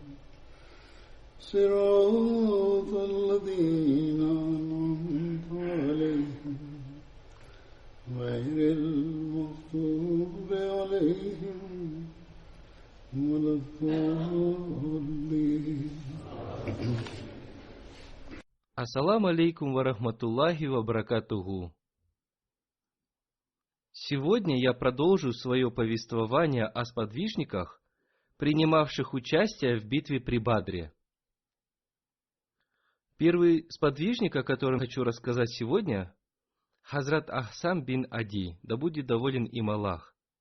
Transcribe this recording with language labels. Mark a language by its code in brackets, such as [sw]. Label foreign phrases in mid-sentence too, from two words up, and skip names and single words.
[ar] صراط الذين أنعمت عليهم غير المغضوب عليهم ولا الضالين. السلام عليكم ورحمة الله وبركاته. [ru] Сегодня я продолжу свое повествование о сподвижниках, принимавших участие в битве при Бадре. Первый сподвижник, о котором хочу рассказать сегодня, Хазрат Ахсам бин Ади, да будет доволен им Аллах.